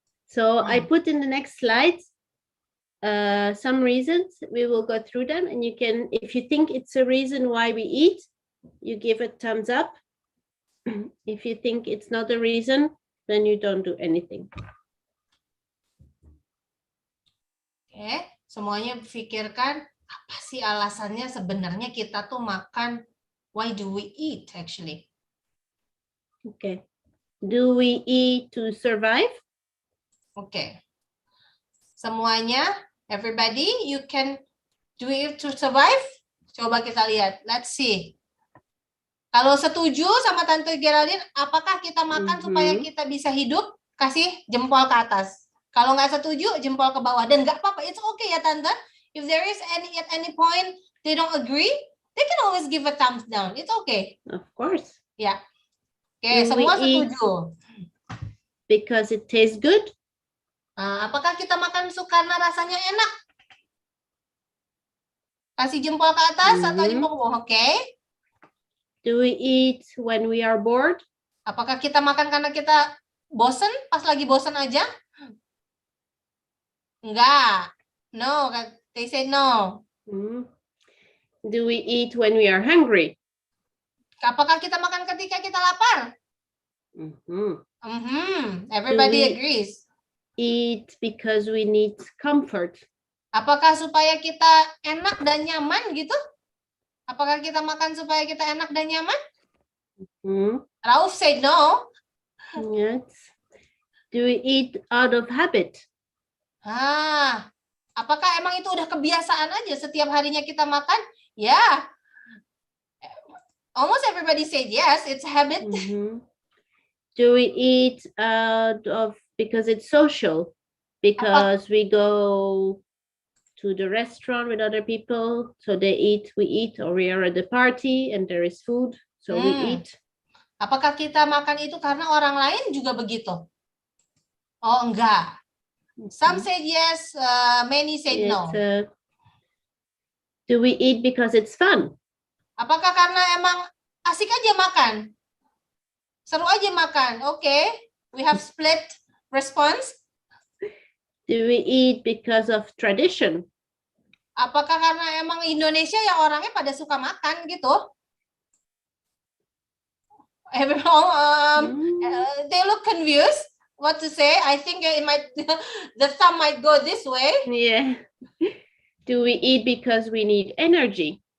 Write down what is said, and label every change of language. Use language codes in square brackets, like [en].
[en] So I put in the next slides some reasons. We will go through them, and you can, if you think it's a reason why we eat, you give a thumbs up. If you think it's not a reason, then you don't do anything. [id] Oke, semuanya pikirkan apa sih alasannya sebenarnya kita tuh makan. [en] Why do we eat actually? Okay. Do we eat to survive? Okay. Semuanya, everybody, you can do it to survive? [id] Coba kita lihat. [en] Let's see. [id] Kalau setuju sama Tante Geraldine, apakah kita makan supaya kita bisa hidup? Kasih jempol ke atas. Kalau nggak setuju, jempol ke bawah. Dan nggak apa-apa, [en] it's okay [id] ya Tante. [en] If there is at any point they don't agree, they can always give a thumbs down. It's okay. Of course. [id] Ya. Oke, [en] Do we [id] semua [en] eat [id] setuju. [en] because it tastes good? [id] Apakah kita makan karena rasanya enak? Kasih jempol ke atas atau Mhm. jempol ke bawah? Oke. [en] Do we eat when we are bored? [id] Apakah kita makan karena kita bosen? Pas lagi bosen aja? Enggak. [en] No, they say no. Mhm. Do we eat when we are hungry? [id] Apakah kita makan ketika kita lapar? Mhm. [en] Everybody Do we- agrees. Eat because we need comfort. [id] Apakah supaya kita enak dan nyaman gitu? Apakah kita makan supaya kita enak dan nyaman? Mhm. [en] Rauf said no. Yes. Do we eat out of habit? [id] Apakah emang itu udah kebiasaan aja setiap harinya kita makan? Ya. [en] Almost everybody said yes, it's a habit. Mhm. Do we eat out of because it's social? Because we go to the restaurant with other people, so they eat, we eat, or we are at the party and there is food, so we eat. [id] Apakah kita makan itu karena orang lain juga begitu? Oh, enggak. [en] Some said yes, many said no. Do we eat because it's fun? [id] Apakah karena emang asik aja makan? Seru aja makan. [en] Okay, we have split response. Do we eat because of tradition? [id] Apakah karena emang Indonesia ya orangnya pada suka makan gitu? [en] Everyone, they look confused. What to say? I think it might, the thumb might go this way. Yeah. Do we eat because we need energy?